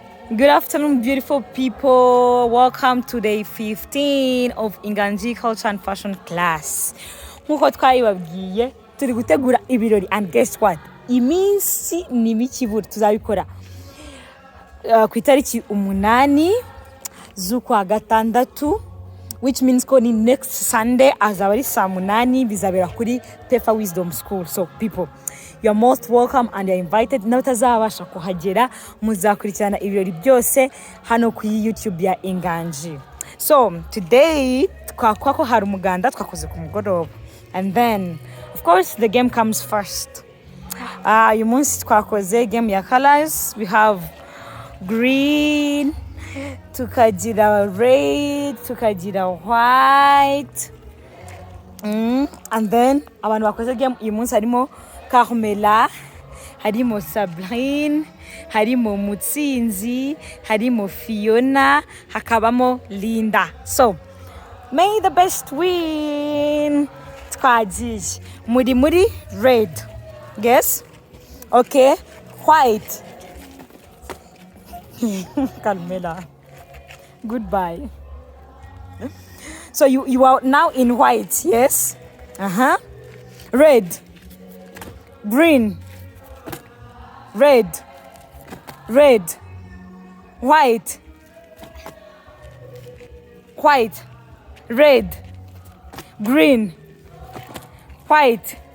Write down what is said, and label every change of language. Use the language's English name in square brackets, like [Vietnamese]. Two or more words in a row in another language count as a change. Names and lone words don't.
[English] Good afternoon, beautiful people. Welcome to day 15 of Inganji Culture and Fashion class. [Kinyarwanda] Nkuko twabibabwiye turi gutegura ibirori [English] and guess what? [Kinyarwanda] Iminsi ni miki buri tuzabikora ku itariki 8 z'ukwa gatandatu, [English] which means [Kinyarwanda] ko ni [English] next Sunday [Kinyarwanda] azaba ari saa 8 bizabera kuri Pefa Wisdom School. [English] So people, you're most welcome and you're invited. [Kinyarwanda] N'utazabasha kuhagera muzakurikirana ibirori byose hano ku YouTube ya Inganji. [English] So today [Kinyarwanda] kwako hari umuganda twakoze ku mugoroba, [English] and then of course the game comes first. [Kinyarwanda] Uyu munsi twakoze game ya colors. [English] We have green, [Kinyarwanda] tukagira red, tukagira white, [English] and then [Kinyarwanda] abantu bakoze game uyu munsi harimo Carmela, harimo Sabrine, harimo Mutsinzi, harimo Fiona, hakabamo Linda. [English] So may the best win. [Kinyarwanda] Twagiye muri red. Guess? [English] Okay. White. Carmela, goodbye. So you are now in white, yes? Red, green, red, white, red, green, white.